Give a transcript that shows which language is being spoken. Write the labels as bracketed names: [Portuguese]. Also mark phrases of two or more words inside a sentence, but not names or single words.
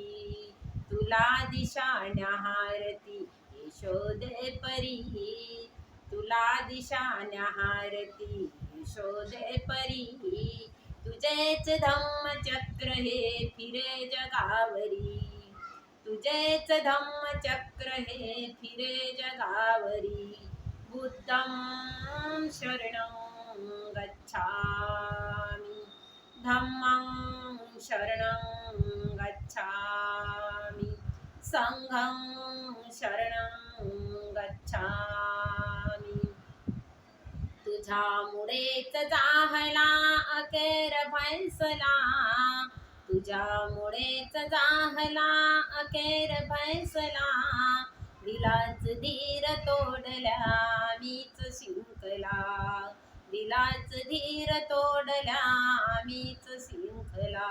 [Marathi] तुला दिशा न्याहारती यशोदे परी, तुला दिशा न्याहारती यशोदे परी. तुझेच धम्मचक्र हे फिरे जगावरी, तुझेच धम्मचक्र हे फिरे जगावरी. [Pali] बुद्धं शरणं गच्छामि, धम्मं शरणं गच्छामि, संघं शरणं गच्छामि. [Marathi] तुझ्यामुळेच जाहला अखेर फैसला, तुझ्यामुळेच जाहला अखेर फैसला. दिलाच धीर तोडल्या मीच शिंकला, दिलाच धीर तोडल्या मीच शिंकला.